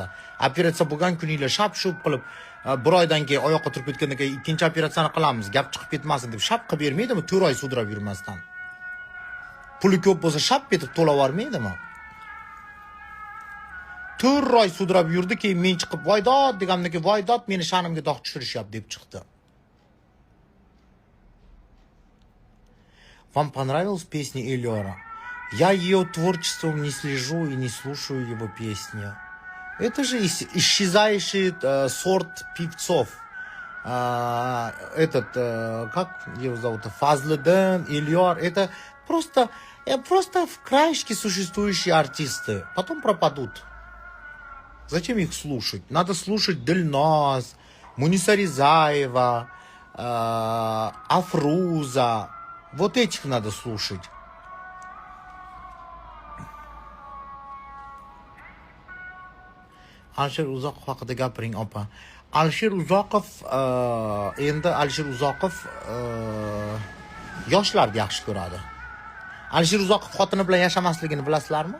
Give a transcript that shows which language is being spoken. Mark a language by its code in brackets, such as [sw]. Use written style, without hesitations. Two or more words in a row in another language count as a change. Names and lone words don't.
[uz] Operatsiya bo'lgan kuninglar shap-shup qilib, bir oydan keyin oyoqqa turib ketgandan keyin ikkinchi operatsiyani qilamiz, gap chiqib ketmasin deb shap qilib bermaydimi 4 oy sudrab yurmasdan? Puli ko'p bo'lsa shap etib to'lavermaydimi? 4 oy sudrab yurdi, keyin men chiqib voydod deganimdan keyin voydod meni sha'nimga dog' tushirishyapti deb chiqdi. [ru] Вам понравилась песня Эльора? Я ее творчеством не слежу и не слушаю его песни. Это же исчезающий сорт певцов. Как его зовут? Фазлыдын, Эльор. Это просто в краешке существующие артисты. Потом пропадут. Зачем их слушать? Надо слушать Дельназ, Муниса Ризаева, Афруза. Вот этих надо слушать. [uz] Alisher Uzoqov haqida gapiring, opa. Alisher Uzoqov endi Alisher Uzoqov yoshlarni yaxshi ko'radi. Alisher Uzoqov xotini bilan yashamasligini bilasizlarmi?